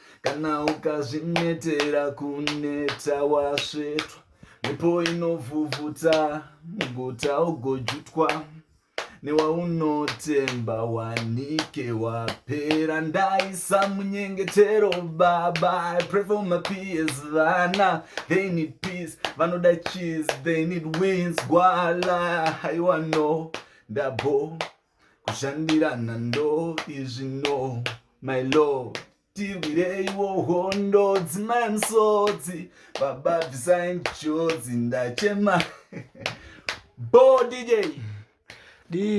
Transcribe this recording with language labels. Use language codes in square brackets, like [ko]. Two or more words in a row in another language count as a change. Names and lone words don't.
[sn] Kana ukazvinetera kuneta, wasvetwa. Mhepo inovhuvhuta, muguta ugojutwa. Newaunotemba, wanike, wapera. Ndaisa munyengetero, Baba. [en] I pray for my peers, vana. They need peace. Vanoda cheese. They need wins. [sn] Gwala. Haiwa no. Ndabo. Kushandira nando. Izvi no. [en] My lord. [sn] Tirwireiwo hondo. Dzimai Musotsi. Baba bvisai njodzi. Ndachema. Bo D J. Di-